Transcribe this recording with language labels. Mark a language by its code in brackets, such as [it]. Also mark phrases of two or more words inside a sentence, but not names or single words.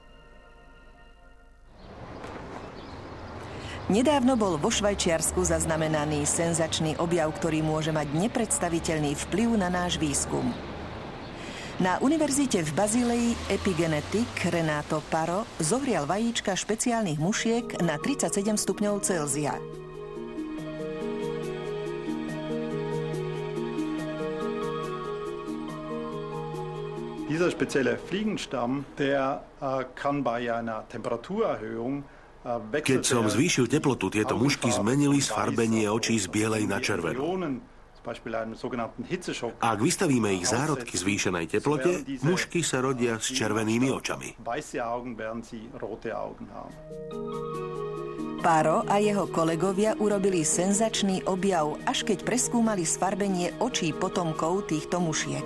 [sk] Nedávno bol vo Švajčiarsku zaznamenaný senzačný objav, ktorý môže mať nepredstaviteľný vplyv na náš výskum. Na univerzite v Bazílei epigenetik Renato Paro zohrial vajíčka špeciálnych mušiek na 37 stupňov Celzia. [de] Dieser spezielle Fliegenstamm, der kann bei einer Temperaturerhöhung. [sk] Keď som zvýšil teplotu, tieto mušky zmenili sfarbenie očí z bielej na červenú. Ak vystavíme ich zárodky zvýšenej teplote, mušky sa rodia s červenými očami. Paro a jeho kolegovia urobili senzačný objav, až keď preskúmali sfarbenie očí potomkov týchto mušiek.